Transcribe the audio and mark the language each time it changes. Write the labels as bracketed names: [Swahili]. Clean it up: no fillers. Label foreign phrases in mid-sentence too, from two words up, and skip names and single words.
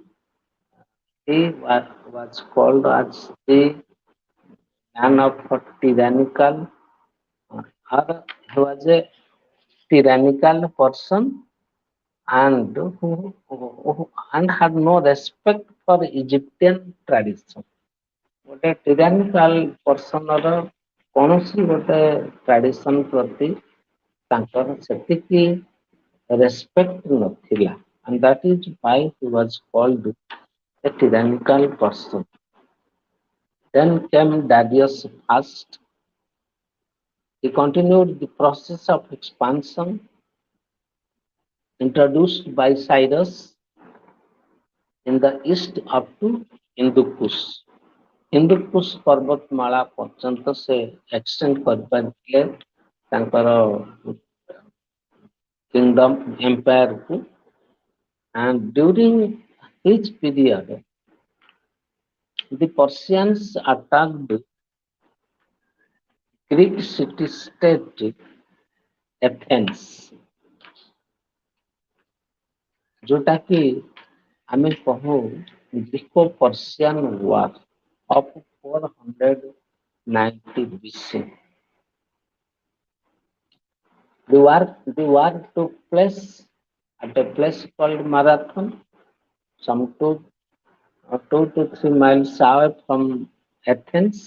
[English] He was called as the man of tyrannical, or he was a tyrannical person and and had no respect for Egyptian tradition. [Odia] ଗୋଟେ tyrannical personର କୌଣସି ଗୋଟେ tradition ପ୍ରତି ତାଙ୍କର ସେତିକି respect ନଥିଲା, [English] and that is why he was called a tyrannical person. Then came Darius first. He continued the process of expansion introduced by Cyrus in the east up to Hindukush. [Odia] ହିନ୍ଦୁକୁଶ ପର୍ବତମାଳା ପର୍ଯ୍ୟନ୍ତ ସେ ଏକ୍ସଟେଣ୍ଡ କରିପାରିଥିଲେ ତାଙ୍କର [English] kingdom empireକୁ, and during his period the Persians attacked Greek city-state Athens, [Odia] ଯୋଉଟାକି ଆମେ କହୁ [English] Greco-Persian war of 490 BC. The war took place at a place called Marathon, some 2 to 3 miles away from Athens.